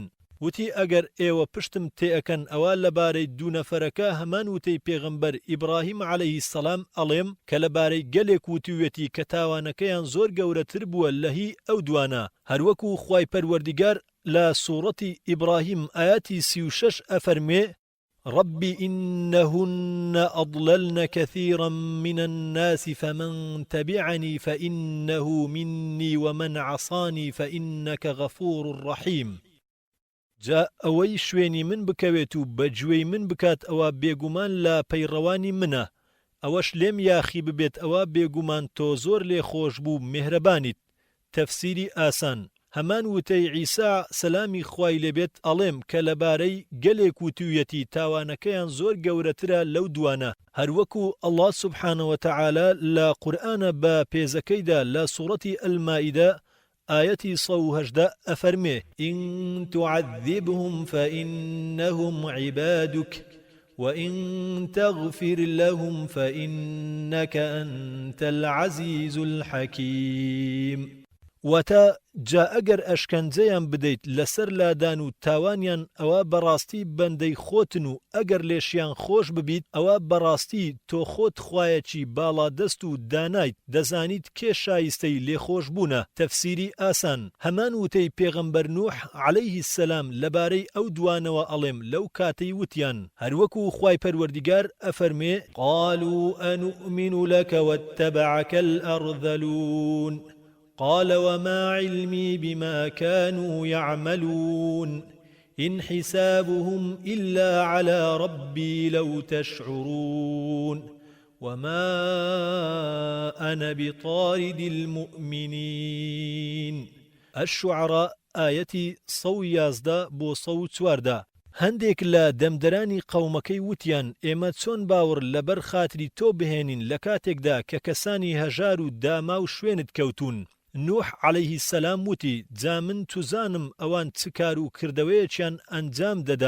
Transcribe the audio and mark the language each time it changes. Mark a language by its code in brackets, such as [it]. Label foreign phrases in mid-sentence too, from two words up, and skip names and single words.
[ckb] وتی ئەگەر ئێوە پشتم تێئەکەن ئەوە لەبارەی دوو نەفەرەکە هەمان وتەی پێغەمبەر ئیبراهیم [ar] عەلەیهی سەلام [ckb] ئەڵێم کە لەبارەی گەلێک وتوێتی کە تاوانەکەیان زۆر گەورەتر بووە لە هی ئەو دوانە. هەروەکو خوای پەروەردیگار لە سوورەتی ئیبراهیم ئاياتی 36 ئەفەرمێ [ar] رب إنهن أضللن كثيرا من الناس فمن تبعني فإنه مني ومن عصاني فإنك غفور رحيم. [ckb] جا ئەوەی شوێنی من بکەوێت و بەگوێی من بکات ئەوە بێگومان لە پەیڕەوانی منە. ئەوەش لێم یاخی ببێت ئەوە بێگومان تۆ زۆر لێخۆش بوو میهرەبانیت. تەفسیری ئاسان. هەمان وتەی عیسا سەلامی خوای لێبێت ئەڵێم کە لەبارەی گەلێک وتوویەتی تاوانەکەیان زۆر گەورەترە لەو دوانە. هەروەکو ئەڵڵا [ar] سوبحانە وتەعالە [ckb] لە قورئانە بە پێزەکەیدا لە سوورەتی ئەلمائیدە آيتي 118 أفرمي [ar] إن تعذبهم فإنهم عبادك وإن تغفر لهم فإنك أنت العزيز الحكيم. [ckb] وتا جا ئەگەر ئەشکەنجەیان بدەیت لەسەر لادان و تاوانیان ئەوە بەڕاستی بەندەی خۆتن و ئەگەر لێشیان خۆش ببیت ئەوە بەڕاستی تۆ خۆت خوایەکی باڵادەست و دانایت دەزانیت کێ شایستەی لێخۆش بوونە. تەفسیری ئاسان. هەمان وتەی پێغەمبەر نوح [ar] عەلەیهی سەلام [ckb] لەبارەی ئەو دوانەوە ئەڵێم لەو کاتەی وتیان. هەروەکو خوای پەروەردیگار ئەفەرمێ [ar] قالوا أنؤمن لك واتبعك الأرذلون قال وما علمي بما كانوا يعملون إن حسابهم إلا على ربي لو تشعرون وما أنا بطارد المؤمنين. [ckb] الشعراء آيتي 111 بۆ 114. هەندێک لە دەمدەرانی قەومەکەی وتیان ئێمە چۆن باوەڕ لەبەر خاتری تۆ بهێنین لە کاتێکدا کە کەسانی هەژار و داما و شوێنت کەوتون. نوح [ar] عەلەیهی سەلام [ckb] وتی جا من توزانم ئەوان چ کار و کردەوەیەکیان ئەنجام دەدا.